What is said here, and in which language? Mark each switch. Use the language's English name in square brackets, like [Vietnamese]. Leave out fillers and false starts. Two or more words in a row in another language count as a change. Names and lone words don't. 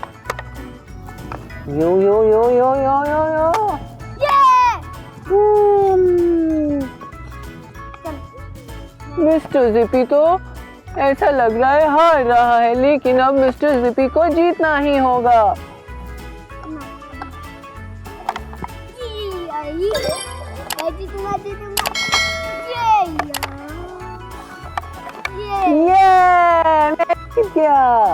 [Hindi] यो यो यो यो यो यो यो। मिस्टर जिपी तो ऐसा लग रहा है हार रहा है, लेकिन अब मिस्टर जिपी को जीतना ही होगा। मैं जीत गया।